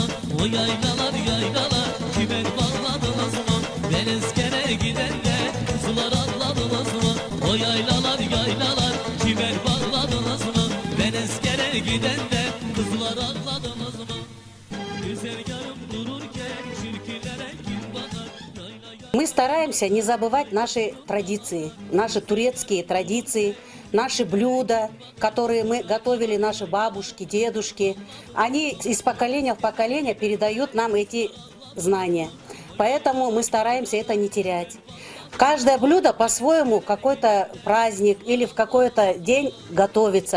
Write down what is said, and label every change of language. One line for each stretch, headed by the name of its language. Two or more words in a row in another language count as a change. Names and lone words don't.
Turkish: O yaylalar yaylalar, çimen bağladınız mı? Ben eskere gidende kızlar ağladınız mı? O yaylalar yaylalar, çimen bağladınız mı? Ben eskere gidende kızlar ağladınız mı? Güzel yarım dururken çirkinlere kim bakar?
Russian: Мы стараемся не забывать наши традиции, наши турецкие традиции, наши блюда, которые мы готовили, наши бабушки, дедушки. Они из поколения в поколение передают нам эти знания. Поэтому мы стараемся это не терять. Каждое блюдо по-своему какой-то праздник или в какой-то день готовится.